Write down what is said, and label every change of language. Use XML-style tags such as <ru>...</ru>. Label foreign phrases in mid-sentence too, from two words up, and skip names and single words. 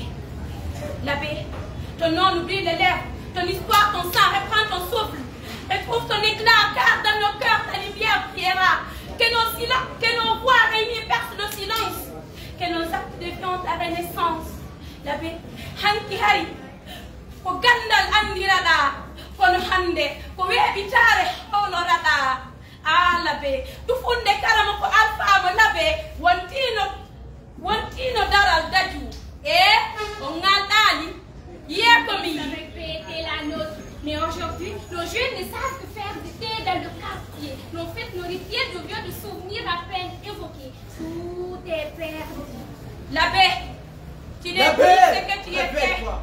<fr>L'abbé, ton nom n'oublie les lèvres, ton histoire, ton sang, reprends ton souffle. Retrouve ton éclat, car dans nos cœurs ta lumière brillera. Que nos voix réunies percent le silence. Que nos actes deviennent ta renaissance. L'abbé,</fr> <ff>Hanki Hari, ko gandal andirada, kono hande, ko webitare honorada. Ah l'abbé, tu funde karama ko alpha mo l'abbé, wantino daral daju.</ff> <fr>On a Vous avez pété la nôtre. Mais aujourd'hui, nos jeunes ne savent que faire du thé dans le quartier. Nos fêtes nourricières deviennent de souvenirs à peine évoqués. Tout est perdu. L'abbé, tu n'es plus ce que tu étais.</fr>